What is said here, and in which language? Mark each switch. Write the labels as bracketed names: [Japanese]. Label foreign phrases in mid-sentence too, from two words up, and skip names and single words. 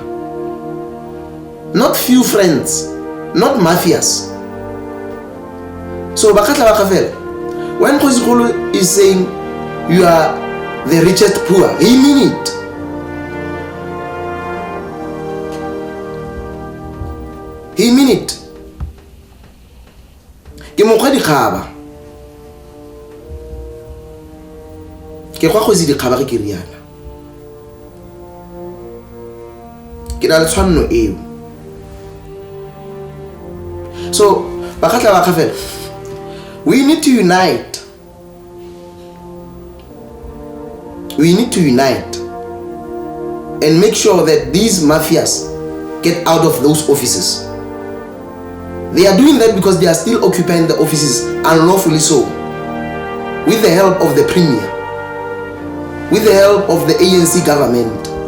[English] Not few friends, not mafias. So Bakgatla Kgafela, when Kgosana is saying you are the richest poor, he mean it. He mean it. [Tswana] Ke mokgwa dikgaba. Ke kwa Kgosi dikgaba ke riana. Ke na le tshwanno eo. [English] So, Bakgatla Kgafela, we need to unite. We need to unite and make sure that these mafias get out of those offices. They are doing that because they are still occupying the offices unlawfully so, with the help of the Premier, with the help of the ANC government.